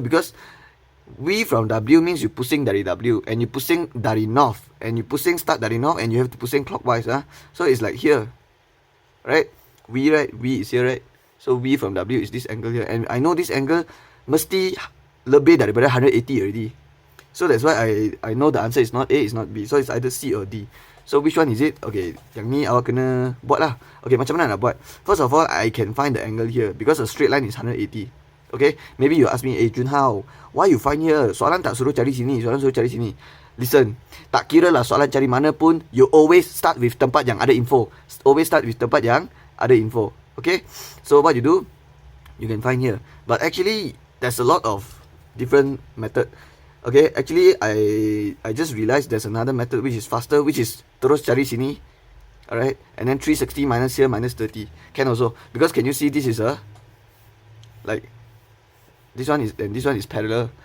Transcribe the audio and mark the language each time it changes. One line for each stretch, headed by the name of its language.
English: Because V from W means you pushing dari W, and you pushing dari north, and you pushing start dari north, and you have to pushing clockwise. So it's like here, right? V, right? V is here, right? So V from W is this angle here. And I know this angle
Malay: mesti lebih daripada 180
English: already. So that's why I know the answer is not A, it's not B. So it's either C or D. So which one is it?
Malay: Okay, yang ni awak kena buat lah. Okay, macam mana nak buat?
English: First of all, I can find the angle here. Because a straight line is 180. Okay, maybe you ask me, Choon Hau, why you find here?
Malay: Soalan tak suruh cari sini, soalan suruh cari sini.
English: Listen,
Malay: tak kira lah soalan cari mana pun,
English: you always start with
Malay: tempat yang ada info.
English: Always start with
Malay: tempat yang ada info.
English: Okay, so what you do, you can find here. But actually, there's a lot of different method. Okay, actually, I just realized there's another method which is faster, which is
Malay: terus cari sini.
English: Alright, and then 360 minus here minus 30 can also, because can you see this is a like this one is, and this one is parallel.